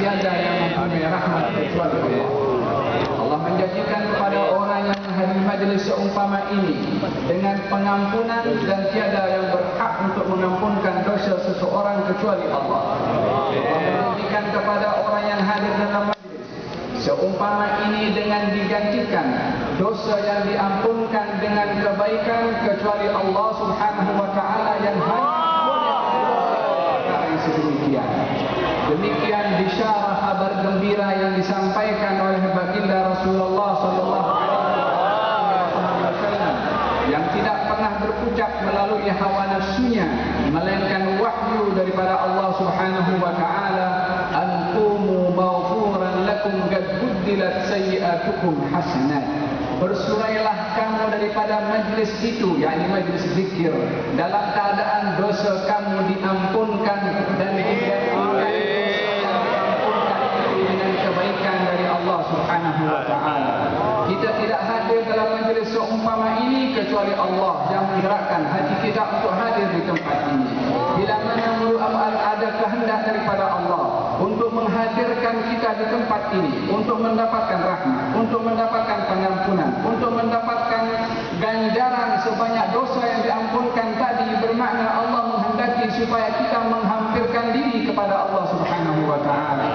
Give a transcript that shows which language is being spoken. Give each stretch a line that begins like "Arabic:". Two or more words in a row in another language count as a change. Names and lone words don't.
Malay: Tiada yang mempunyai rahmat kecuali Allah. Allah menjanjikan kepada orang yang menghadiri majlis seumpama ini dengan pengampunan, dan tiada yang berhak untuk mengampunkan dosa seseorang kecuali Allah. Allah menjanjikan kepada orang yang hadir dalam majlis seumpama ini dengan digantikan dosa yang diampunkan dengan kebaikan kecuali Allah
Arabic: سبحانه وتعالى
Malay: yang hanya sedemikian. Demikian bisyarah kabar gembira yang disampaikan oleh baginda Rasulullah
Arabic: صلى الله عليه وسلم
Malay: yang tidak pernah berucap melalui hawa nafsunya, melainkan wahyu daripada Allah
Arabic: سبحانه وتعالى, أن قوموا مغفورا لكم قد بدلت سيئاتكم حسنات.
Malay: Bersurailah kamu daripada majlis itu, yakni majlis zikir, dalam keadaan dosa kamu diampunkan dan diampunkan dengan kebaikan dari Allah
Arabic: سبحانه وتعالى.
Malay: Kita tidak hadir dalam majlis seumpama ini kecuali Allah yang menggerakkan hati kita untuk hadir di tempat ini. Bila mana ada kehendak daripada Allah untuk menghadirkan kita di tempat ini, untuk mendapatkan rahmat, untuk mendapatkan pengampunan, untuk mendapatkan ganjaran sebanyak dosa yang diampunkan tadi, bermakna Allah menghendaki supaya kita menghampirkan diri kepada Allah
Arabic: سبحانه وتعالى.